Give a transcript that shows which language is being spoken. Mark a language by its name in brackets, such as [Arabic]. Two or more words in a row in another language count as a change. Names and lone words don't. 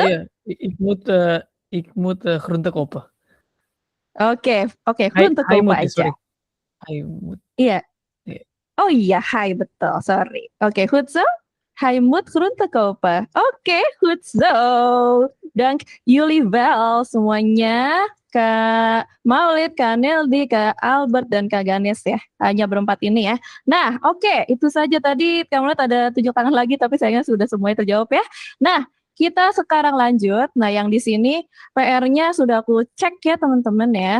[Indonesian] Oh iya, [Dutch] ik moet groente kopen. Oke, groente Hij kopen moet, [Indonesian] aja. [Dutch] sorry. Hij moet. [Indonesian] Iya. Iya. Oh iya, hai, betul, sorry. Oke, [Dutch] goed zo. Hij moet groente kopen. Oke, goed zo. Dank jullie wel semuanya. [Indonesian] Kak Maulid, Kak Neldi, Kak Albert, dan Kak Ganes ya. Hanya berempat ini ya. Nah, oke, itu saja tadi. Kak Maulid ada 7 tangan lagi, tapi sayangnya sudah semuanya terjawab ya. Nah, kita sekarang lanjut. Nah, yang di sini PR-nya sudah aku cek ya teman-teman ya.